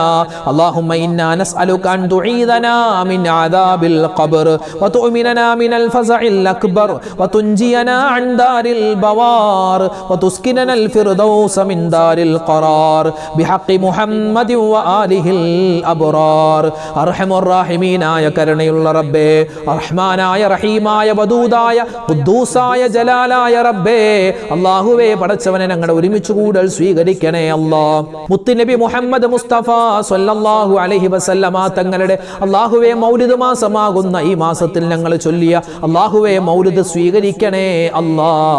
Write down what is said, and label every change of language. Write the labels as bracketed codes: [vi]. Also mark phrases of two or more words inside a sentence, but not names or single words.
[ar] اللهم إنا نسألك أن تعيذنا من عذاب القبر وتؤمننا من الفزع الأكبر وتنجينا عن دار البوار وتسكننا الفردوس من دار القرار بحق محمد وآله الأبرار. أرحم الراحمين يا كرنيل ربي الرحمن يا رحيم يا ودوداയ [ml] ഖുദ്ദൂസായ ജലാലായ റബ്ബേ അല്ലാഹുവേ പടച്ചവനെ ഞങ്ങളുടെ ഒരുമിച്ച് കൂടൽ സ്വീകരിക്കണേ അല്ലാഹ്. മുത്തുനബി മുഹമ്മദ് മുസ്തഫ [ar] صلى الله عليه وسلم [ml] തങ്ങളുടെ അല്ലാഹുവേ മൗലിദ് മാസമാകുന്ന ഈ മാസത്തിൽ ഞങ്ങൾ ചൊല്ലിയ അല്ലാഹുവേ മൗലിദ് സ്വീകരിക്കണേ അല്ലാഹ്.